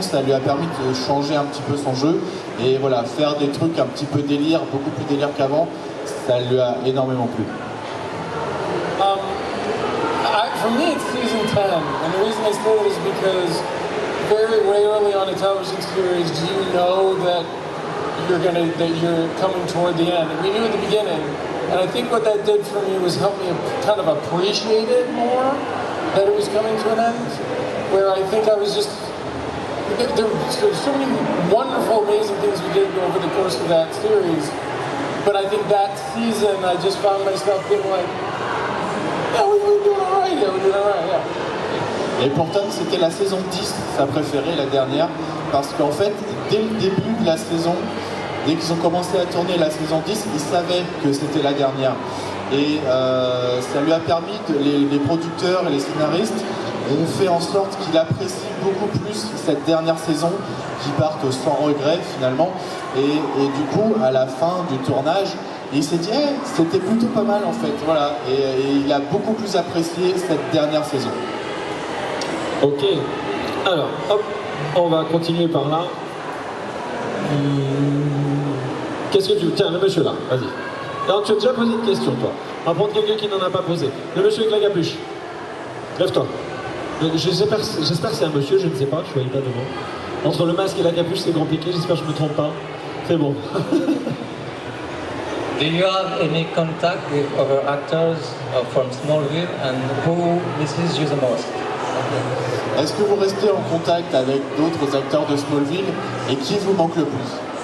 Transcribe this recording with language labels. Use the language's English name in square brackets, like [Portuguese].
[French] Ça lui a permis de changer un petit peu son jeu et voilà, faire des trucs un petit peu délire, beaucoup plus délire qu'avant. Ça lui a énormément plu. [English] For me, it's season 10, and the reason I say that is because very rarely on a television series do you know that you're coming toward the end. And we knew at the beginning, and I think what that did for me was help me kind of appreciate it more, that it was coming to an end, where I think I was just, there's so many wonderful, amazing things we did over the course of that series, but I think that season I just found myself being like, yeah, we're doing all right, yeah. [French] Et pour Tom, c'était la saison 10, sa préférée, la dernière, parce qu'en fait, dès le début de la saison, dès qu'ils ont commencé à tourner la saison 10, ils savaient que c'était la dernière. Et ça lui a permis, les producteurs et les scénaristes ont fait en sorte qu'il apprécie beaucoup plus cette dernière saison, qu'il parte sans regret finalement. Et du coup, à la fin du tournage, il s'est dit hey, c'était plutôt pas mal en fait. Voilà. Et il a beaucoup plus apprécié cette dernière saison. Ok, alors hop, on va continuer par là. Qu'est-ce que tu veux? Tiens, le monsieur là, vas-y. Alors tu as déjà posé une question toi. On va prendre quelqu'un qui n'en a pas posé. Le monsieur avec la capuche. Lève-toi. J'espère que c'est un monsieur, je ne sais pas, je ne voyais pas devant. Entre le masque et la capuche, c'est compliqué, j'espère que je ne me trompe pas. C'est bon. [English] Do you have any contact with other actors from Smallville and who misses you the most? [French] Est-ce que vous restez en contact avec d'autres acteurs de Smallville et qui vous manque le plus?